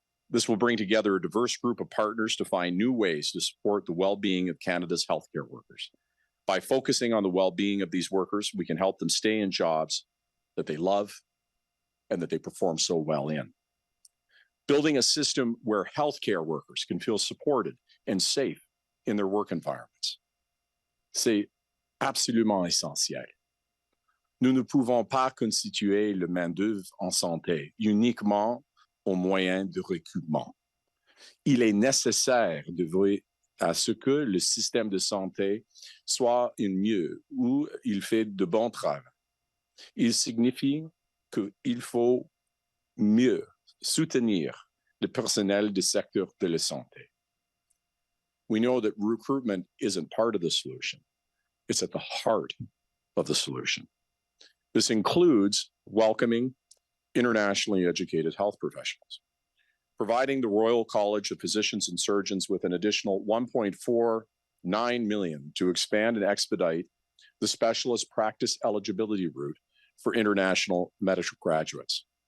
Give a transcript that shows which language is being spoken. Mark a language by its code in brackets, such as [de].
[en] This will bring together a diverse group of partners to find new ways to support the well-being of Canada's healthcare workers. By focusing on the well-being of these workers, we can help them stay in jobs that they love and that they perform so well in. Building a system where healthcare workers can feel supported and safe in their work environments. [fr] C'est absolument essentiel. Nous ne pouvons pas constituer le main-d'œuvre en santé uniquement aux moyens de recrutement. Il est nécessaire de veiller à ce que le système de santé soit mieux, où il fait de bons travaux. Il signifie qu'il faut mieux soutenir le personnel du secteur de la santé. [en] We know that recruitment isn't part of the solution. It's at the heart of the solution. This includes welcoming internationally educated health professionals, providing the Royal College of Physicians and Surgeons with an additional $1.49 million to expand and expedite the specialist practice eligibility route for international medical graduates.